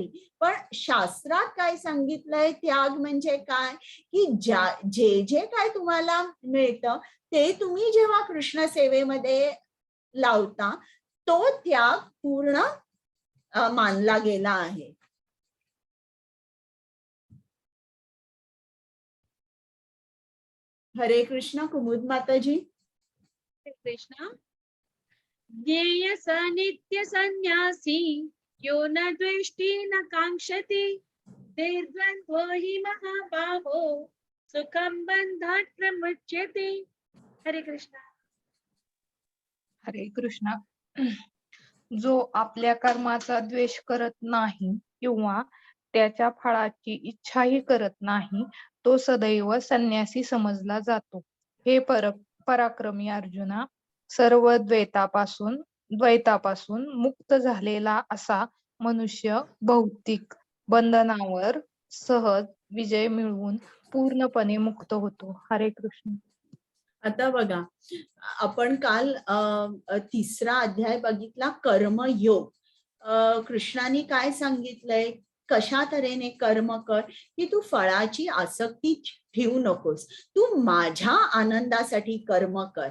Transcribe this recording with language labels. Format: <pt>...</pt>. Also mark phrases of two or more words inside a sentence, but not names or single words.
<mr>पण शास्त्रात काय सांगितलंय त्याग म्हणजे काय? की जे जे काय तुम्हाला मिळतं ते तुम्ही जेव्हा कृष्ण सेवेमध्ये लावता, तो त्याग पूर्ण मानला गेला आहे. हरे कृष्ण. कुमुद माताजी.</mr> <sa>कृष्ण ज्ञेय स नित्य संन्यासी यो न द्वेष्टि न कांक्षति निर्द्वन्द्वो हि महाबाहो सुखं बन्धात् प्रमुच्यते.</sa> <mr>हरे कृष्ण. हरे कृष्ण. जो आपल्या कर्माचा द्वेष करत नाही किंवा त्याच्या फळाची इच्छाही करत नाही, तो सदैव संन्यासी समजला जातो. हे पराक्रमी अर्जुना, सर्व द्वैतापासून मुक्त झालेला असा मनुष्य भौतिक बंधनावर सहज विजय मिळवून पूर्णपणे मुक्त होतो. हरे कृष्ण. आता बघा, आपण काल तिसरा अध्याय बघितला, कर्मयोग. कृष्णाने काय सांगितलंय? कशा तऱ्हेने कर्म कर, की तू फळाची आसक्ती ठेवू नकोस, तू माझ्या आनंदासाठी कर्म कर.</mr>